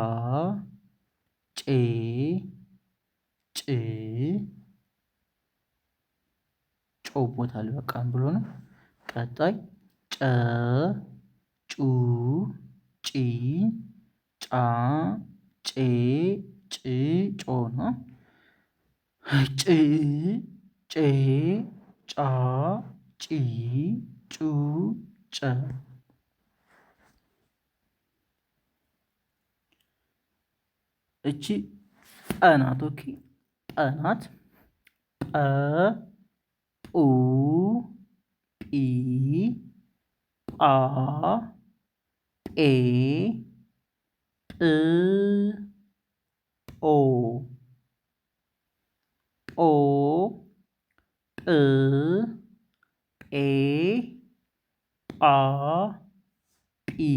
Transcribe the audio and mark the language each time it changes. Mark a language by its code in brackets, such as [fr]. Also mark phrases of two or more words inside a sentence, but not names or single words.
[am] ጬ ጭ ጮ ቦታ አልበቃም ብሎ ነው። ቀጣይ ጨ ጩ ጪ ጫ ጬ ጭ ጮ ነው። ጭ ጬ ጫ ጪ ጩ ጨ። እቺ ጰ ናት። ኦኬ ጰ ናት። ጰ ጱ ጲ ጳ ጴ ጵ ጶ ጶ ጵ ጴ ጳ ጲ